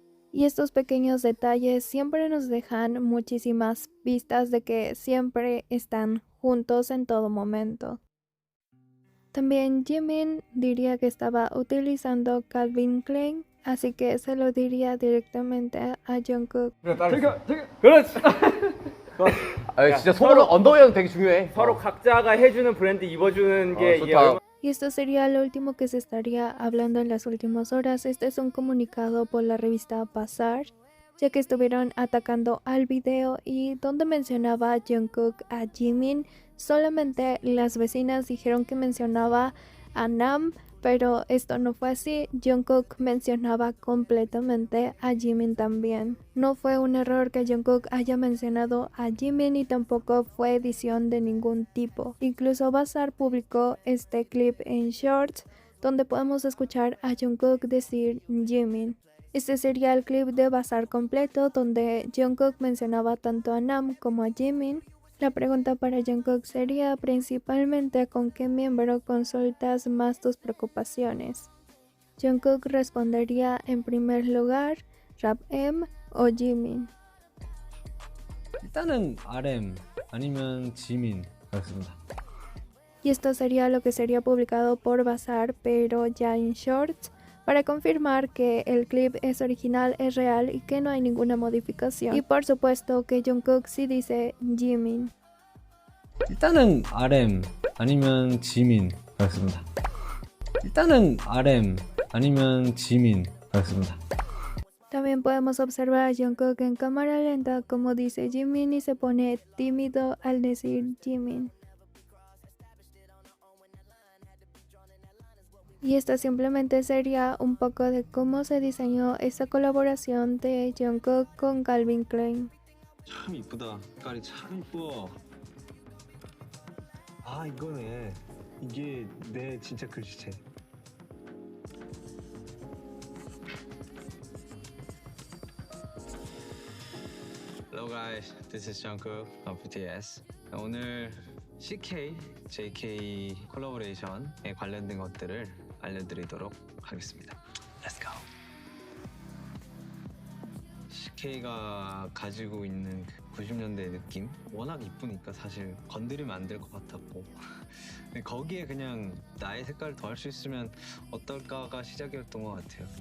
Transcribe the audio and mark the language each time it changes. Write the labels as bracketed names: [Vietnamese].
[Spanish] Y estos pequeños detalles siempre nos dejan muchísimas pistas de que siempre están juntos en todo momento. También Jimin diría que estaba utilizando Calvin Klein, así que se lo diría directamente a Jungkook. [Korean] 그렇지. 아, 진짜 속으로 언더웨어는 되게 중요해. 서로 각자가 해주는 브랜드 입어주는 게 이게 좋다. [Spanish] Y esto sería lo último que se estaría hablando en las últimas horas. Este es un comunicado por la revista Bazaar, ya que estuvieron atacando al video y donde mencionaba a Jungkook a Jimin, solamente las vecinas dijeron que mencionaba a Nam, pero esto no fue así. Jungkook mencionaba completamente a Jimin también. No fue un error que Jungkook haya mencionado a Jimin y tampoco fue edición de ningún tipo. Incluso Bazaar publicó este clip en Shorts donde podemos escuchar a Jungkook decir Jimin. Este sería el clip de Bazaar completo donde Jungkook mencionaba tanto a Nam como a Jimin. La pregunta para Jungkook sería principalmente con qué miembro consultas más tus preocupaciones. Jungkook respondería en primer lugar Rap M o Jimin. [Korean] 일단은 RM 아니면 지민 그렇습니다. [Spanish] Y esto sería lo que sería publicado por Bazaar, pero ya en Shorts, para confirmar que el clip es original, es real y que no hay ninguna modificación. Y por supuesto que Jungkook sí dice Jimin. [Korean] 일단은 RM 아니면 지민 그렇습니다. 일단은 RM 아니면 지민 그렇습니다. [Spanish] También podemos observar a Jungkook en cámara lenta como dice Jimin y se pone tímido al decir Jimin. Y esto simplemente sería un poco de cómo se diseñó esta colaboración de Jungkook con Calvin Klein. [Korean] 참 이쁘다. 색깔이 참 이뻐. 아 이거네. 이게 내 진짜 글씨체. [English] Hello guys, this is Jungkook of BTS. [Korean] 오늘 CK, JK 콜라보레이션에 관련된 것들을 알려드리도록 하겠습니다. [English] Let's go. [Korean] CK가 가지고 있는 90년대 느낌 워낙 이쁘니까 사실 건드리면 안 될 것 같았고 근데 거기에 그냥 나의 색깔을 더할 수 있으면 어떨까가 시작이었던 것 같아요.